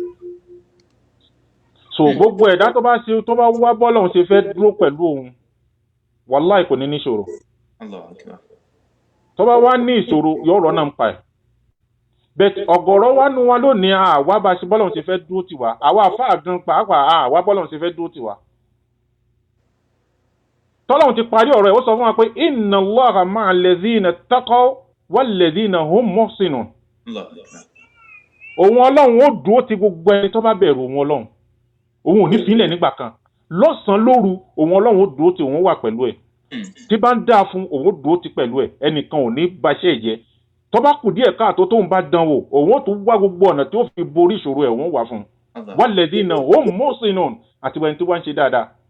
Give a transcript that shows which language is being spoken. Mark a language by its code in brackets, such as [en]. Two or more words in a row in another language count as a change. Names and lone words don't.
[yo] so gbogbo ẹ̀dá tó bá wá bọ́lọ́hún ṣe fẹ́ dúró pẹ̀lú òun wàláì kò ní níṣòro tó bá wá ní ìṣòro yóò rọ́nà ń pa ẹ̀ bẹ́ẹ̀ ọ̀gọ̀rọ̀ wa nu wa lónìí àwa bá ṣe bọ́lọ́hún ṣe fẹ́ dúró tiwa àwa àfáà gan pàápàá àwa bọ́lọ́hún ṣe fẹ́ dúró tiwa tọ́lọ́hún ti parí ọ̀rọ̀ ẹ̀ ó sọ fún wa pé [ar] inna Allaha ma'a alladhina taqaw walladhina hum muhsinun [yo] òun ọlọ́run ó dúró ti gbogbo ẹni tó bá bẹ̀rù òun ọlọ́run òun ò ní fílẹ̀ nígbà kan lọ́sàn-án lóru òun ọlọ́run ó dúró ti òun wà pẹ̀lú ẹ̀ tí bá ń dáa fún òun ó dúró ti pẹ̀lú ẹ̀ ẹnìkan ò ní baṣẹ́ ìjẹ́ tó bá kù díẹ̀ káàtó tóun bá dán wò òun ó tún wá gbogbo ọ̀nà tí ó fi borí ìṣòro ẹ̀ òun wà fún [ar] walladhina hum muhsinun [yo] àti wẹ́n tí wọ́n ń ṣe dáadáa